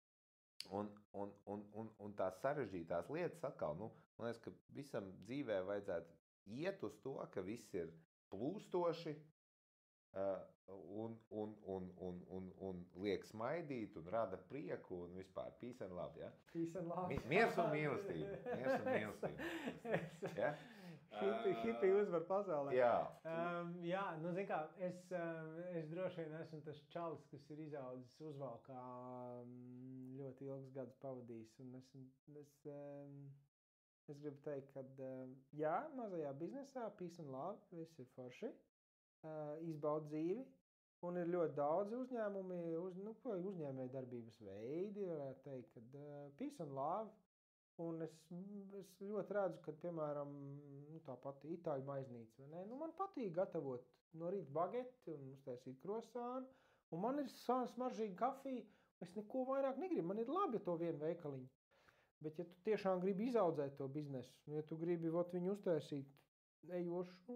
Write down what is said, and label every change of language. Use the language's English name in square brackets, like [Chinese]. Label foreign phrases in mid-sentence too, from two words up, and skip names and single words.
[Latvian] Un tās sarežģītās lietas atkal, man liekas, ka visam dzīvē vajadzētu iet uz to, ka viss ir plūstoši, un liek smaidīt, un rada prieku, un vispār [English] peace and love, [Latvian] ja? [English] Peace and love. [Latvian] Miers un mīlestība. Ja? Hippie uzvar pasaulē. Jā. Zin kā, es droši vien esmu tas čalis, kas ir izaudzis uzvalkā, ļoti ilgus gadus pavadījis, un es gribu teikt, ka mazajā biznesā [English] peace and love, [Latvian] viss ir forši. Izbaud dzīvi, un ir ļoti daudz uzņēmumi, uzņēmēju darbības veidi, varētu teikt, kad [English] peace and love, [Latvian] un es ļoti redzu, ka, piemēram, tā pati itāļu maiznīca, vai ne? Man patīk gatavot no rīta bageti un uztaisīt krosānu, un man ir smaržīga kafija, es neko vairāk negribu, man ir labi to vienu veikaliņu. Bet, ja tu tiešām gribi izaudzēt to biznesu, ja tu gribi viņu uztaisīt ejošu,